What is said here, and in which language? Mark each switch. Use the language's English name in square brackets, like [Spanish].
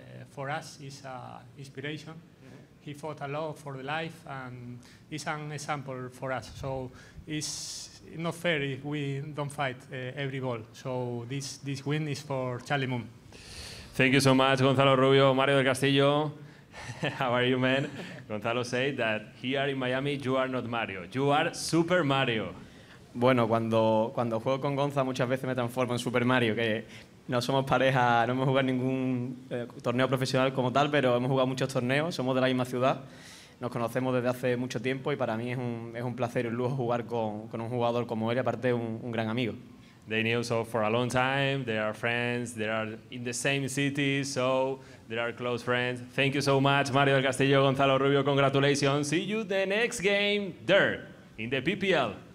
[English] For us, he's an inspiration. He fought a lot for the life, and he's an example for us. So it's not fair if we don't fight every ball. So this win is for Charlie Moon. Thank you so much, Gonzalo Rubio. Mario del Castillo, how are you, man? Gonzalo said that here in Miami, you are not Mario. You are Super Mario. [Spanish] Bueno, cuando juego con Gonza muchas veces me transformo en Super Mario, que no somos pareja, no hemos jugado ningún torneo profesional como tal, pero hemos jugado muchos torneos, somos de la misma ciudad, nos conocemos desde hace mucho tiempo y para mí es un placer y un lujo jugar con un jugador como él y aparte un gran amigo. [English] They knew so for a long time, they are friends, they are in the same city, so they are close friends. Thank you so much, Mario del Castillo, Gonzalo Rubio, congratulations. See you the next game there in the PPL.